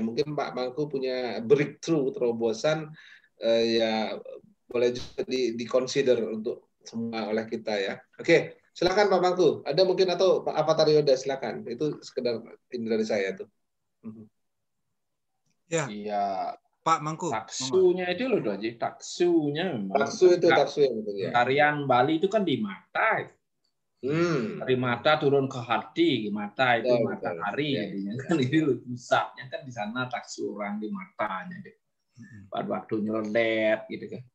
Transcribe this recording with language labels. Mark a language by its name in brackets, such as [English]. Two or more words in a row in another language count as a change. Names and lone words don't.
[Indonesian] Mungkin Pak Mangku punya breakthrough terobosan ya boleh juga di-consider untuk semua oleh kita ya. Oke, silakan Pak Mangku. Ada mungkin atau Pak Avatar Yoda silakan. Itu sekedar ini dari saya tuh. Ya. Iya. Pak Mangku. Taksunya itu loh, Doji. Taksunya memang. Taksu yang betul ya. Tarian Bali itu kan di mata. Dari mata turun ke hati, mata itu matahari jadinya kan itu pusatnya kan di sana taksu orang di matanya deh. Pada waktu nyelendet gitu kan.